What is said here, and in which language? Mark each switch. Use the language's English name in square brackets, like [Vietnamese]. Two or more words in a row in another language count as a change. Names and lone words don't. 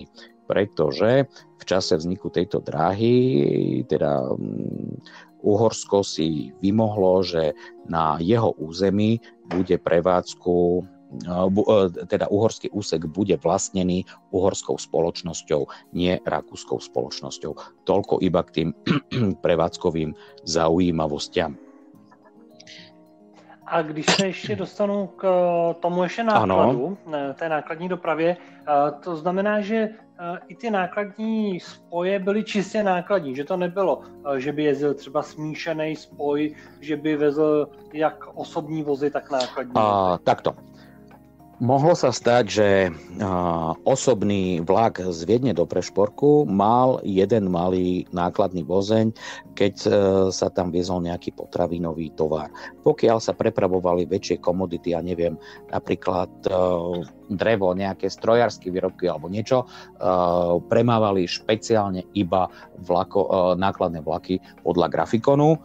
[Slovak] Pretože v čase vzniku tejto dráhy, teda Uhorsko si vymohlo, že na jeho území bude prevádzku, teda uhorský úsek bude vlastnený uhorskou spoločnosťou, nie rakúskou spoločnosťou. Toľko iba k tým prevádzkovým zaujímavostiam. [Czech] A když se ještě dostanu k tomu ještě nákladu, té nákladní dopravě, to znamená, že i ty nákladní spoje byly čistě nákladní, že to nebylo, že by jezdil třeba smíšený spoj, že by vezl jak osobní vozy, tak nákladní vozy. [Slovak] Takto. Mohlo sa stať, že osobný vlak z Viedne do Prešporku mal jeden malý nákladný vozeň, keď sa tam viezol nejaký potravinový tovar. Pokiaľ sa prepravovali väčšie komodity, ja neviem, napríklad drevo, nejaké strojárske výrobky alebo niečo, premávali špeciálne iba nákladné vlaky podľa grafikonu.